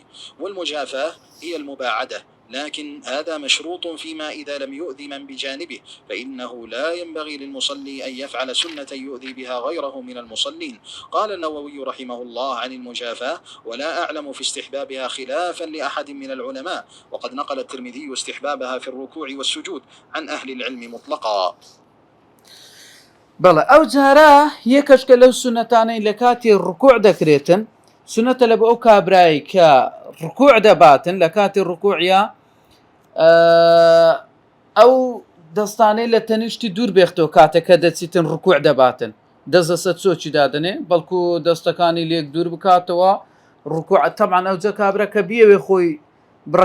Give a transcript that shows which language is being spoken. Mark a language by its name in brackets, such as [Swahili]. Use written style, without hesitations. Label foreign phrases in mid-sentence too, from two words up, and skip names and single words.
[Arabic] والمجافاة هي المباعدة لكن هذا مشروط فيما إذا لم يؤذي من بجانبه فإنه لا ينبغي للمصلي أن يفعل سنة يؤذي بها غيره من المصلين. قال النووي رحمه الله عن المجافاة ولا أعلم في استحبابها خلافا لأحد من العلماء وقد نقل الترمذي استحبابها في الركوع والسجود عن أهل العلم مطلقا. [Central Kurdish] بەڵێ ئەو جارە یەکەشکە لەو سونەتانەی لە کاتی ڕکوع دەکرێتن سنەتە لە بۆ ئەو کابرایی کە ڕکوع دەباتن لە کاتی ڕکوعە ئەو دەستانەی لە تەنیشتی دوور بێختەوە کاتەکە دەچیتن ڕکوع دەباتن دەست دەسە چۆکی دادنێ بەڵکو دەستەکانی لێک دوور بکاتەوە ڕکوع تەبعاً ئەوجە کابرا کە بیەوێ خۆی بڕک